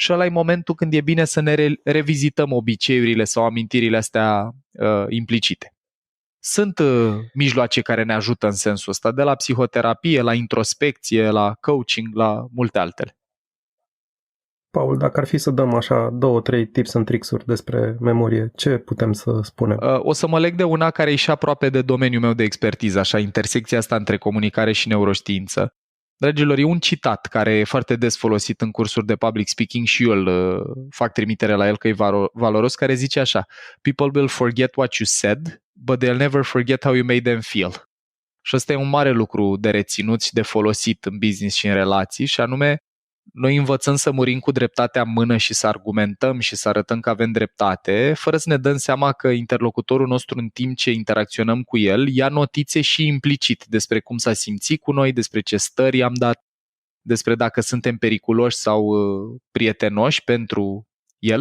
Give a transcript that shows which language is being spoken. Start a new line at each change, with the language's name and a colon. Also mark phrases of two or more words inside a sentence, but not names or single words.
Romanian: și ăla e momentul când e bine să ne revizităm obiceiurile sau amintirile astea implicite. Sunt mijloace care ne ajută în sensul ăsta, de la psihoterapie, la introspecție, la coaching, la multe altele. Paul, dacă ar fi să dăm așa 2-3
English: tips and tricks-
Romanian: uri despre memorie, ce putem să spunem? O să mă leg de una care e și aproape de domeniul meu de expertiză, așa, intersecția asta între comunicare și neuroștiință. Dragilor, e un citat care e foarte des folosit în cursuri de
English: public speaking
Romanian: și eu îl fac trimitere la el că e valoros, care zice așa:
English: People will forget what you said, but they'll never forget how you made them feel.
Romanian: Și ăsta e un mare lucru de reținut și de folosit în business și în relații, și anume, noi învățăm să murim cu dreptatea în mână și să argumentăm și să arătăm că avem dreptate, fără să ne dăm seama că interlocutorul nostru, în timp ce interacționăm cu el, ia notițe și implicit despre cum s-a simțit cu noi, despre ce stări i-am dat, despre dacă suntem periculoși sau prietenoși pentru el.